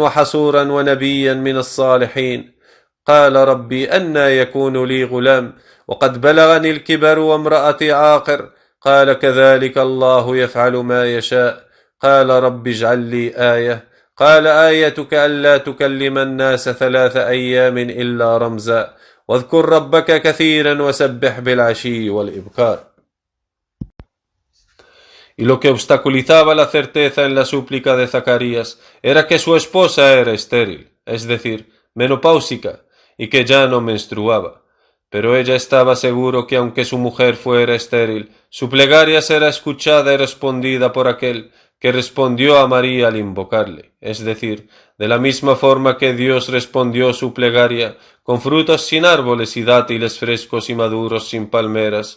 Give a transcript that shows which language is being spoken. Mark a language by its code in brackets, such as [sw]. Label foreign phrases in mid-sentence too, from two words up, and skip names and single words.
[ar] وحصورا ونبيا من الصالحين قال ربي أنى يكون لي غلام وقد بلغني الكبر وامرأتي عاقر قال كذلك الله يفعل ما يشاء قال رب اجعل لي آية قال آيتك ألا تكلم الناس 3 أيام إلا رمزا واذكر ربك كثيرا وسبح بالعشي والإبكار. [es] Y lo que obstaculizaba la certeza en la súplica de Zacarías era que su esposa era estéril, es decir, menopáusica, y que ya no menstruaba. Pero ella estaba seguro que aunque su mujer fuera estéril, su plegaria será escuchada y respondida por aquel que respondió a María al invocarle, es decir, de la misma forma que Dios respondió su plegaria, con frutos sin árboles y dátiles frescos y maduros sin palmeras.